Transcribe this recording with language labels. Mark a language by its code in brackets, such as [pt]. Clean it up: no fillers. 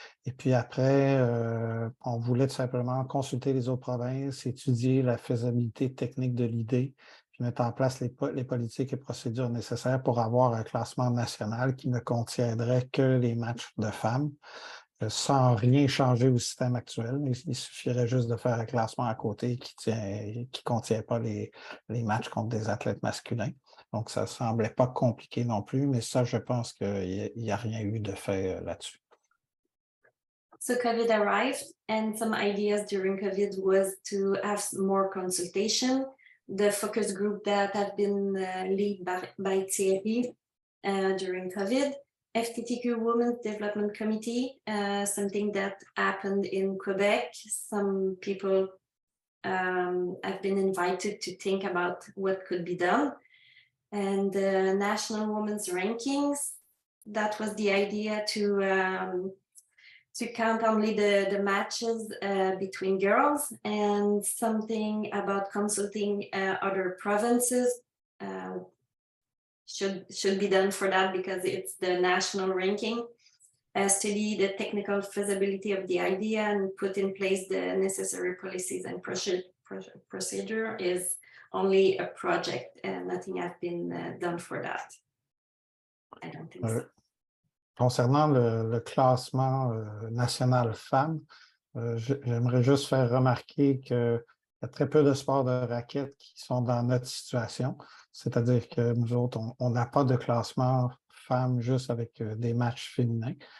[fr] Et puis après, on voulait tout simplement consulter les autres provinces, étudier la faisabilité technique de l'idée, puis mettre en place les politiques et procédures nécessaires pour avoir un classement national qui ne contiendrait que les matchs de femmes, sans rien changer au système actuel. Il suffirait juste de faire un classement à côté qui ne contient pas les matchs contre des athlètes masculins. Donc, ça ne semblait pas compliqué non plus, mais ça, je pense qu'il n'y a rien eu de fait là-dessus. [en] So COVID arrived, and some ideas during COVID was to have more consultation. The focus group that have been led by Thierry during COVID, FTTQ Women's Development Committee, something that happened in Quebec. Some people have been invited to think about what could be done. And the National Women's Rankings, that was the idea to count only the matches between girls, and something about consulting other provinces should be done for that, because it's the national ranking. Study the technical feasibility of the idea and put in place the necessary policies and procedure is only a project, and nothing has been done for that. I don't think so. [fr] Concernant le classement national femmes, j'aimerais juste faire remarquer qu'il y a très peu de sports de raquettes qui sont dans notre situation. C'est-à-dire que nous autres, on n'a pas de classement femmes juste avec des matchs féminins.